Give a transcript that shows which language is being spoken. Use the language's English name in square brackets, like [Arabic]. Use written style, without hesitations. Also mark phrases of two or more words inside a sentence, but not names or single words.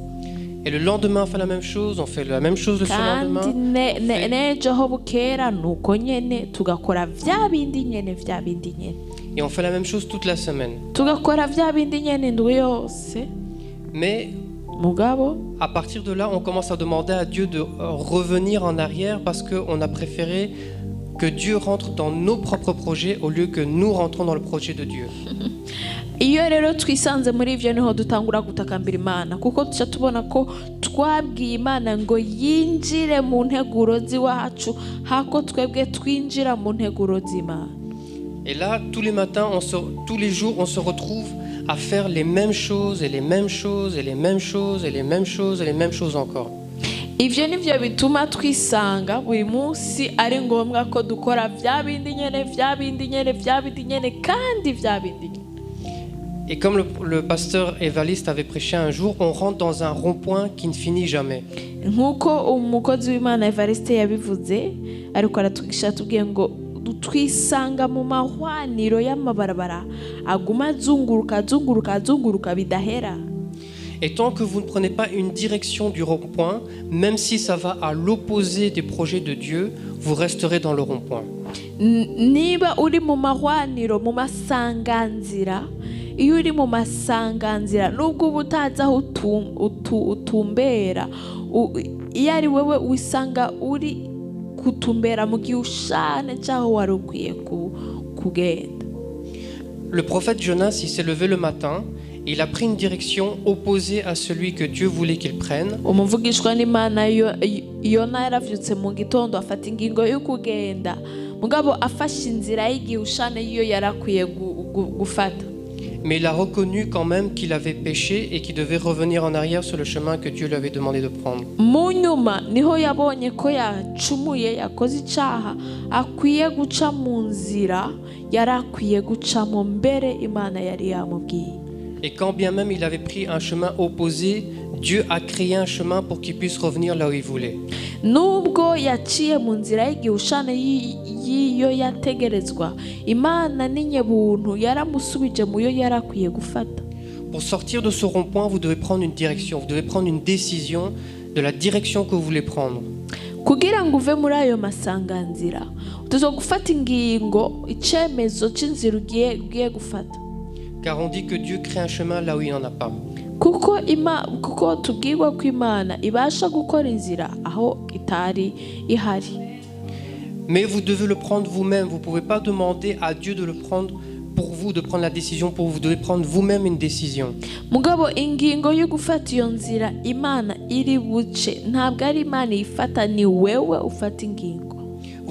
[French] Et le lendemain, on fait la même chose, on fait la même chose le surlendemain. [Rundi] Kandi nejo ho bukera nuko nyene tugakora vya bindi nyene. [French] Et on fait la même chose toute la semaine. [Rundi] Tugakora vya bindi nyene ndwi yose. [French] Mais [Rundi] Mugabo, [French] à partir de là, on commence à demander à Dieu de revenir en arrière parce qu'on a préféré que Dieu rentre dans nos propres projets au lieu que nous rentrons dans le projet de Dieu. [Rundi] iyo rero twisanze muri ivyo niho dutangura gutakambira Imana, kuko tuca tubona ko twabwiye Imana ngo yinjire mu nteguro ziwacu hako twebwe twinjira mu nteguro z'Imana. [French] Et là, tous les matins, tous les jours, on se retrouve à faire les mêmes choses et les mêmes choses et les mêmes choses et les mêmes choses et les mêmes choses encore. [Rundi] Ivyo nivyo bituma twisanga buri munsi ari ngombwa ko dukora vya bindi nyene kandi vya bindi nyene. [French] Et comme le pasteur Evariste avait prêché un jour, on rentre dans un rond-point qui ne finit jamais. [Rundi] Nkuko umukozi w'Imana Evariste yabivuze, ariko aratwigisha tubwiye ngo twisanga mu mahwaniro y'amabarabara aguma azunguruka bidahera. [French] Et tant que vous ne prenez pas une direction du rond-point, même si ça va à l'opposé des projets de Dieu, vous resterez dans le rond-point. [Rundi] Niba uri mu mahwaniro, mu masanganzira, iyo uri mu masanganzira nubwo ubutaza aho utumbera, iyo ari wewe wisanga uri kutumbera mu gihushane cyaho wari ukwiye kugenda. [French] Le prophète Jonas, il s'est levé le matin, il a pris une direction opposée à celui que Dieu voulait qu'il prenne. [Rundi] Umuvugishwa n'Imana Yona yaravyutse mu gitondo afata ingingo yo kugenda, mugabo afashe inzira y'igihushane iyo yarakwiye gufata. [French] Mais il a reconnu quand même qu'il avait péché et qu'il devait revenir en arrière sur le chemin que Dieu lui avait demandé de prendre. [Rundi] Mu nyuma niho yabonye ko yacumuye, yakoze icaha, akwiye guca mu nzira yarakwiye gucamo mbere Imana yari yamubwiye. [French] Et quand bien même il avait pris un chemin opposé, Dieu a créé un chemin pour qu'il puisse revenir là où il voulait. [Rundi] Nubwo yaciye mu nzira y'igihushane yiyo yategerezwa, Imana n'inyebuntu yaramusubije mu yo yarakwiye gufata. [French] Pour sortir de ce rond-point, vous devez prendre une direction, vous devez prendre une décision de la direction que vous voulez prendre. [Rundi] Kugira ngo uve muri ayo masanganzira, utezo gufata ingingo, icemezo c'inzira ugiye gufata. [French] Car on dit que Dieu crée un chemin là où il n'en a pas. [Rundi] Kuko tubwirwa ko Imana ibasha gukora inzira aho itari ihari. [French] Mais vous devez le prendre vous-même. Vous ne pouvez pas demander à Dieu de le prendre pour vous, de prendre la décision pour vous. Vous devez prendre vous-même une décision. [Rundi] Mugabo ingingo yo gufata iyo nzira Imana iri buce, ntabwo ari Imana ifata, ni wewe ufata ingingo.